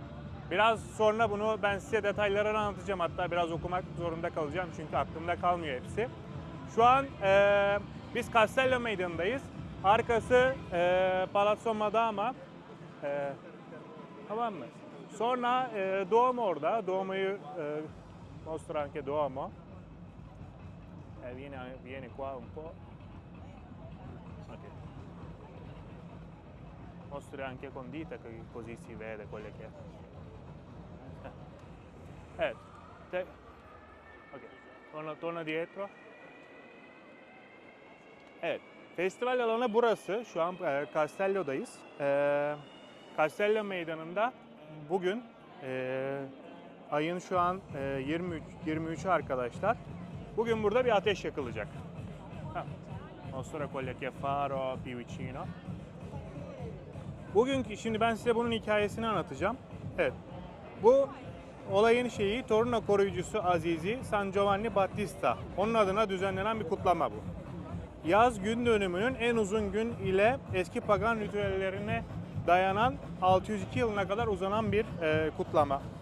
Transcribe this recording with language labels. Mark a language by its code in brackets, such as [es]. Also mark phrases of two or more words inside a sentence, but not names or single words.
[tr] Biraz sonra bunu ben size detaylarını anlatacağım. Hatta biraz okumak zorunda kalacağım çünkü aklımda kalmıyor hepsi. Şu an biz Castello Meydanı'ndayız. Arkası Palazzo Madama. Tamam mı? Sonra Duomo orada. Duomo'yu [it] mostro anche [tr] Duomo. [it] Vieni qua un po'. Okay. Mostro anche con dita così si vede quelle che... [tr] Evet. Okay. [it] Torna dietro. [tr] Evet. Festival alanı burası. Şu an Castello'dayız. Castello Meydanı'nda bugün ayın şu an 23'ü arkadaşlar. Bugün burada bir ateş yakılacak. [it] Mostra quelle che faro più vicino. [tr] Şimdi ben size bunun hikayesini anlatacağım. Evet. Bu olayın şeyi Torino koruyucusu Azizi San Giovanni Battista. Onun adına düzenlenen bir kutlama bu. Yaz gün dönümünün en uzun gün ile eski pagan ritüellerine dayanan 602 yılına kadar uzanan bir kutlama.